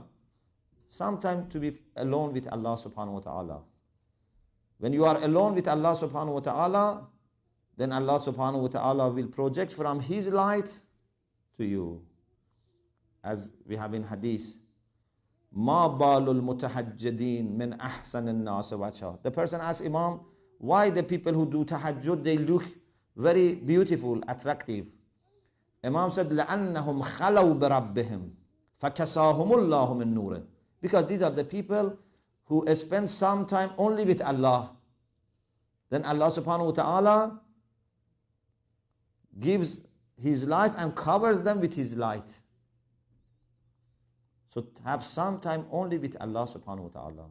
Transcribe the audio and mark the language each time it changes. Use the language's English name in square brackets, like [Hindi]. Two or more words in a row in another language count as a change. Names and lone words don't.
[English] Sometime to be alone with Allah [Arabic] سبحانه وتعالى. [English] When you are alone with Allah [Arabic] سبحانه وتعالى, [English] then Allah [Arabic] سبحانه وتعالى [English] will project from His light to you. As we have in hadith, [Arabic] ما بال المتهجدين من أحسن الناس وجها. [English] The person asks Imam, why the people who do tahajjud, they look very beautiful, attractive? Imam said, [Arabic] لأنهم خلوا بربهم فكساهم الله من نوره. [English] Because these are the people who spend some time only with Allah. Then Allah [Arabic] سبحانه وتعالى [English] gives His life and covers them with His light. So have some time only with Allah [Arabic] سبحانه وتعالى.